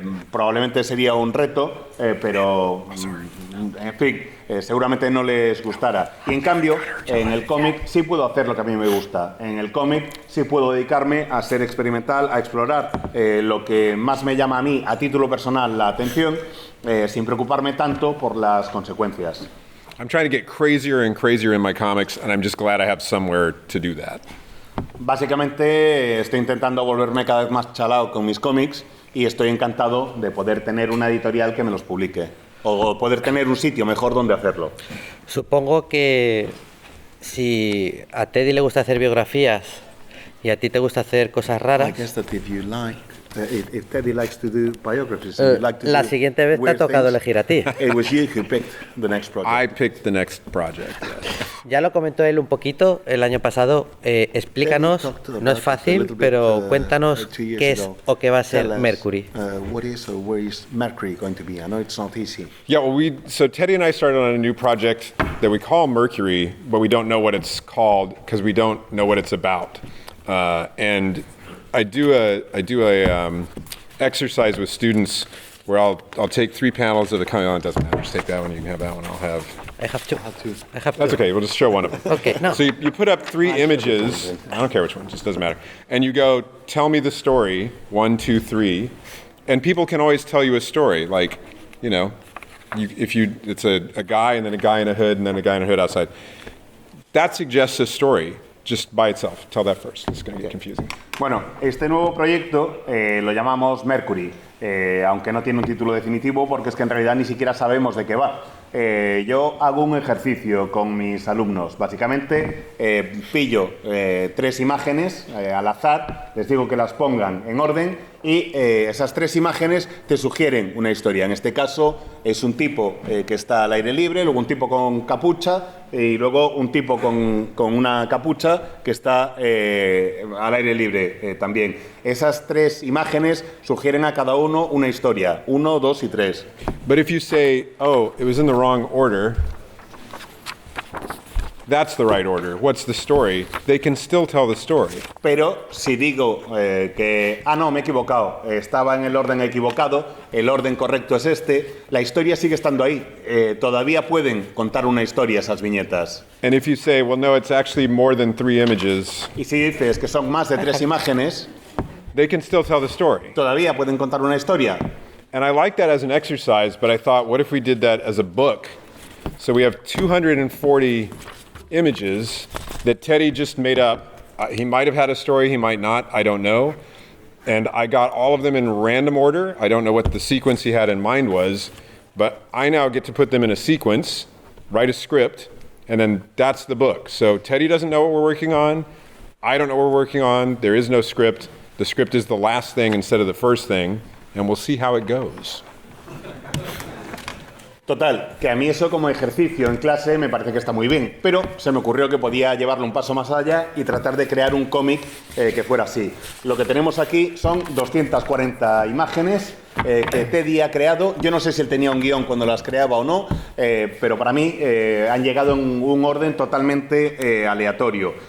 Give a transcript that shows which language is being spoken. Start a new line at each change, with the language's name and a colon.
Spanish: Probablemente sería un reto, pero en fin, seguramente no les gustará. Y en cambio, en el cómic sí puedo hacer lo que a mí me gusta. En el cómic sí puedo dedicarme a ser experimental, a explorar lo que más me llama a mí, a título personal, la atención, sin preocuparme tanto por las consecuencias.
English: I'm trying to get crazier and crazier in my comics, and I'm just glad I have somewhere to do that.
Spanish: Básicamente estoy intentando volverme cada vez más chalao con mis cómics y estoy encantado de poder tener una editorial que me los publique o poder tener un sitio mejor donde hacerlo. Supongo que si a Teddy le gusta hacer biografías y a ti te gusta hacer cosas raras,
English: I guess that if you like, if Teddy likes to do biographies, and you like to
Spanish: la
English: do
Spanish: siguiente vez te ha
English: weird
Spanish: tocado
English: things,
Spanish: elegir a ti.
English: It was you who picked the next project. I picked the next project. Yes.
Spanish: Ya lo comentó él un poquito el año pasado. Explícanos, no es fácil, pero cuéntanos qué es o qué va a ser Mercury.
English: What is or where is Mercury going to be? I know it's not easy. Yeah, well, so Teddy and I started on a new project that we call Mercury, but we don't know what it's called because we don't know what it's about. And I do a exercise with students where I'll take 3 panels of the comic. Oh, it doesn't matter. Just take that one. You can have that one. I'll have. I have two. That's okay. We'll just show one of them. Okay, no. So you put up 3 images. I don't care which one. It just doesn't matter. And you go, tell me the story. 1, 2, 3. And people can always tell you a story. Like, you know, it's a guy and then a guy in a hood and then a guy in a hood outside. That suggests a story. Just by itself. Tell that first. It's going to get confusing.
Spanish: Bueno, este nuevo proyecto lo llamamos Mercury, aunque no tiene un título definitivo porque es que en realidad ni siquiera sabemos de qué va. Yo hago un ejercicio con mis alumnos. Básicamente pillo 3 imágenes al azar, les digo que las pongan en orden y esas 3 imágenes te sugieren una historia. En este caso es un tipo que está al aire libre, luego un tipo con capucha y luego un tipo con una capucha que está al aire libre también. Esas 3 imágenes sugieren a cada uno una historia, 1, 2 y 3.
English: But if you say, oh, it was in the wrong order, that's the right order. What's the story? They can still tell the story.
Spanish: Pero si digo que, no, me he equivocado, estaba en el orden equivocado, el orden correcto es este, la historia sigue estando ahí. Todavía pueden contar una historia esas viñetas.
English: And if you say, well, no, it's actually more than 3 images,
Spanish: Y si dices que son más de 3 imágenes,
English: they can still tell the story.
Spanish: todavía pueden contar una historia.
English: And I like that as an exercise, but I thought, what if we did that as a book? So we have 240 images that Teddy just made up. He might have had a story, he might not, I don't know. And I got all of them in random order. I don't know what the sequence he had in mind was, but I now get to put them in a sequence, write a script, and then that's the book. So Teddy doesn't know what we're working on. I don't know what we're working on. There is no script. The script is the last thing instead of the first thing, and we'll see how it goes.
Spanish: Total, que a mí eso como ejercicio en clase me parece que está muy bien, pero se me ocurrió que podía llevarlo un paso más allá y tratar de crear un cómic que fuera así. Lo que tenemos aquí son 240 imágenes que Teddy ha creado. Yo no sé si él tenía un guión cuando las creaba o no, pero para mí han llegado en un orden totalmente aleatorio.